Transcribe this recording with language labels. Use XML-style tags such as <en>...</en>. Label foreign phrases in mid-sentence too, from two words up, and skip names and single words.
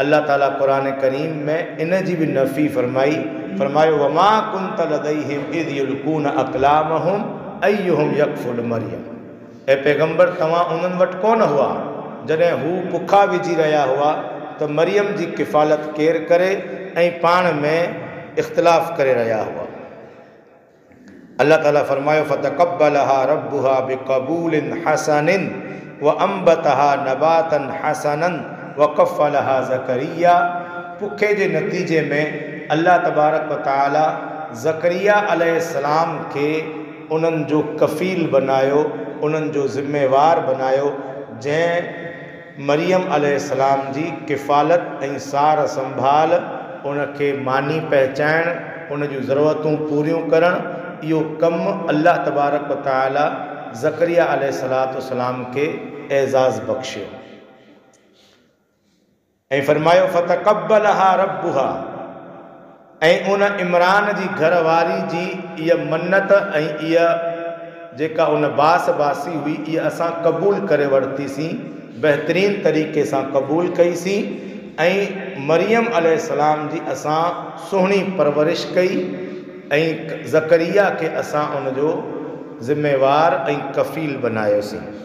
<sd>अल्लाह ताला कुरान करीम में इन जी भी नफ़ी फरमायो</sd> <ar>وما كنت لديهم إذ يلقون أقلامهم أيهم يكفل مريم.</ar> <sd>ए पैगंबर तव्हां उन्हनि वटि कोन हुआ जॾहिं हू बुखा विझी रहिया हुआ त मरियम जी किफ़ालत केरु करे ऐं पाण में इख़्तिलाफ़ करे रहिया हुआ।</sd> <ar>अल्लाह ताला फरमायो فتقبلها ربها بقبول حسن وأنبتها نباتا حسنا وكفلها زكريا.</ar> <sd>पुखे जे नतीजे में अल्लाह</sd> <ar>تبارك وتعالى</ar> <sd>ज़करिया अलैहिस्सलाम खे उन्हनि जो कफ़ील बनायो, उन्हनि जो ज़िम्मेवार बनायो, जंहिं मरियम अलैहिस्सलाम जी किफ़ालत ऐं सार संभाल, उनखे मानी पहचाइण, उन जूं ज़रूरतूं पूरियूं करणु, इहो कमु अल्लाह</sd> <ar>تبارك وتعالى</ar> <sd>ज़करिया अलैहिस्सलाम खे एज़ाज़ बख़्शियो ऐं फरमायो</sd> <ar>فتقبلها ربها.</ar> <sd>ऐं उन इमरान जी घरवारी जी इहा मन्नत ऐं इहा जेका उन बासी हुई इहा असां क़बूल करे वरितीसीं, बहितरीन तरीक़े सां क़बूल कईसीं ऐं मरियम अलैहिस्सलाम जी असां सुहिणी परवरिश कई ऐं ज़करिया खे असां उन जो ज़िम्मेवार ऐं कफ़ील बनायोसीं।</sd>